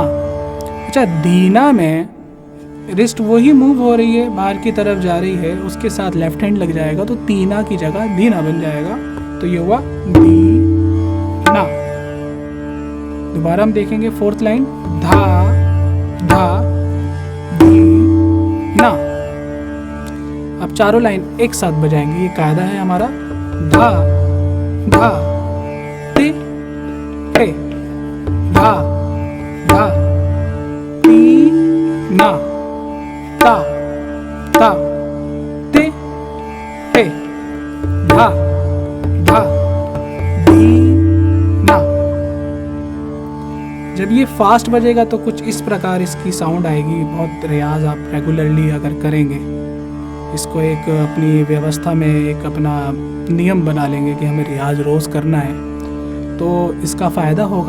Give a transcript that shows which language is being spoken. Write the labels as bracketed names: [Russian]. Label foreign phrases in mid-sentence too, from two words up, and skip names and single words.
[Hindi] अच्छा, दीना में रिस्ट वही मूव हो रही है, बाहर की तरफ जा रही है, उसके साथ [English] left hand [Hindi] लग जाएगा तो तीना की जगह दीना बन जाएगा। तो ये हुआ दीना। दोबारा हम देखेंगे [English] fourth line धा धा धी ना। [Hindi] अब चारों लाइन एक साथ बजाएंगे, ये कायदा है हमारा। धा धा ते ते धा धा ती ना ता ता ते ते धा धा धी ना। जब ये फास्ट बजेगा तो कुछ इस प्रकार इसकी साउंड आएगी। बहुत रियाज आप रेगुलरली अगर करेंगे, इसको एक अपनी व्यवस्था में एक अपना नियम बना लेंगे कि हमें रियाज रोज़ करना है, तो इसका फ़ायदा होगा।